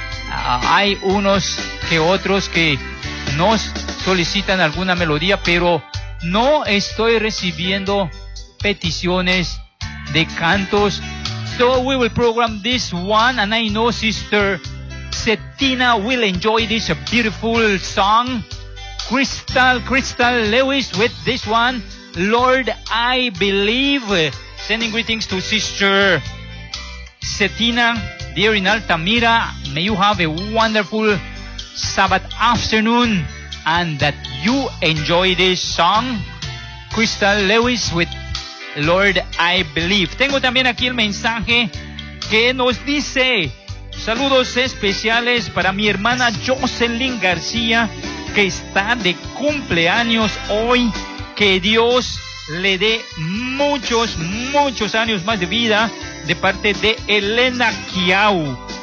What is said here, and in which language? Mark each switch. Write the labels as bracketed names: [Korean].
[Spanish] Hay unos que otros que nos solicitan alguna melodía, pero no estoy recibiendo peticiones de cantos. [English] So we will program this one, and I know Sister Cetina will enjoy this beautiful song. Crystal Lewis with this one, Lord I Believe. Sending greetings to Sister Cetina there in Altamira. May you have a wonderful Sabbath afternoon, and that you enjoy this song, Crystal Lewis with Lord I Believe. [Spanish] Tengo también aquí el mensaje que nos dice: saludos especiales para mi hermana Jocelyn García, que está de cumpleaños hoy. Que Dios le dé muchos, muchos años más de vida, de parte de Elena Kiau.